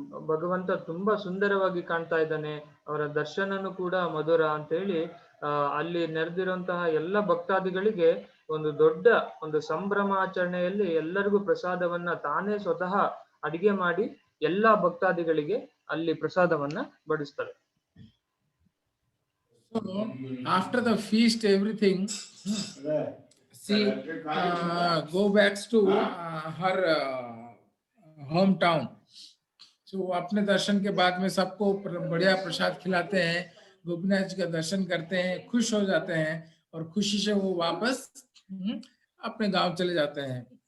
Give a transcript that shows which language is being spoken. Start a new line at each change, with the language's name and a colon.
Kannada: ಭಗವಂತ ತುಂಬಾ ಸುಂದರವಾಗಿ ಕಾಣ್ತಾ ಇದ್ದಾನೆ, ಅವರ ದರ್ಶನನು ಕೂಡ ಮಧುರ ಅಂತ ಹೇಳಿ ಅಲ್ಲಿ ನೆರೆದಿರುವಂತಹ ಎಲ್ಲ ಭಕ್ತಾದಿಗಳಿಗೆ ಒಂದು ದೊಡ್ಡ ಒಂದು ಸಂಭ್ರಮಾಚರಣೆಯಲ್ಲಿ ಎಲ್ಲರಿಗೂ ಪ್ರಸಾದವನ್ನ ತಾನೇ ಸ್ವತಃ ಅಡಿಗೆ ಮಾಡಿ ಎಲ್ಲಾ ಭಕ್ತಾದಿಗಳಿಗೆ ಅಲ್ಲಿ ಪ್ರಸಾದವನ್ನ ಬಡಿಸ್ತಾರೆ.
English: So after the feast, everything, she go back to her hometown.
Hindi: So अपने दर्शन के बाद में सबको बढ़िया प्रसाद खिलाते हैं, गोपीनाथ जी का दर्शन करते हैं, खुश हो जाते हैं और खुशी से वो वापस अपने गांव चले जाते हैं.